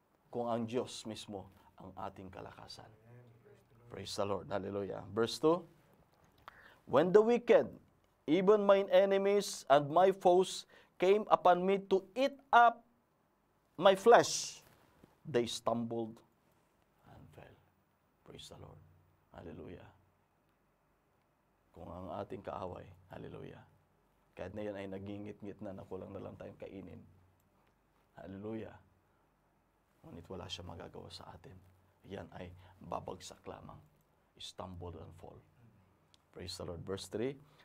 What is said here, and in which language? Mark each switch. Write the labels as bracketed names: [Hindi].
[Filipino] Kung ang Diyos mismo ang ating kalakasan. [English] Praise the Lord. Hallelujah. Verse 2. When the wicked, even mine enemies and my foes, came upon me to eat up my flesh, they stumbled and fell. Praise the Lord. Hallelujah. [Filipino] Kung ang ating kaaway, hallelujah, kahit na yan ay nagingit-ngit na kulang na lang tayong kainin, hallelujah, ngunit wala siya magagawa sa atin. Yan ay babagsak lamang. [English] Stumble and fall. Praise the Lord. [Filipino] Verse 3.